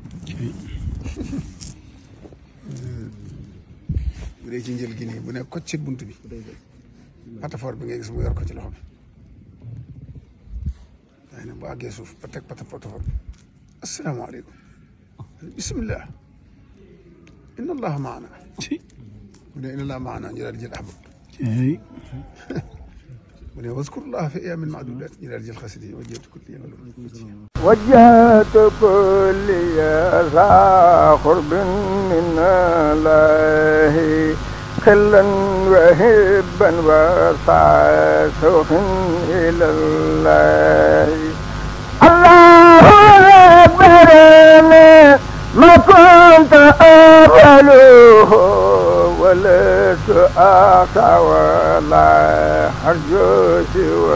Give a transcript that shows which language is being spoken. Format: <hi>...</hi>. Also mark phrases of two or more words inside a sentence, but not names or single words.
<wo>bu dee ci njël gi nii bu ne kocc ci bunt bi patafoor bi ngay gis mu yor ko ci loxo bi waaye nag bu àggee suuf ba teg patafoor bi</wo> <ar>السلام عليكم بسم الله إن الله معنا</ar> <wo>bu ne</wo> <ar>إن الله معنا</ar> <wo>ñu daal di jël ahbab bu ne</wo> <ar>واذكروا الله في أيام معدودات</ar> <wo>ñu daal di jël xasida yi</wo> <ar>وجهت كليتي وجهت كليتي ذا قرب من الله خلا وحبا وذا شوق إلى الله الله أكبر ما كنت أقبله ولست أقطع ولا أرجو سوى</ar>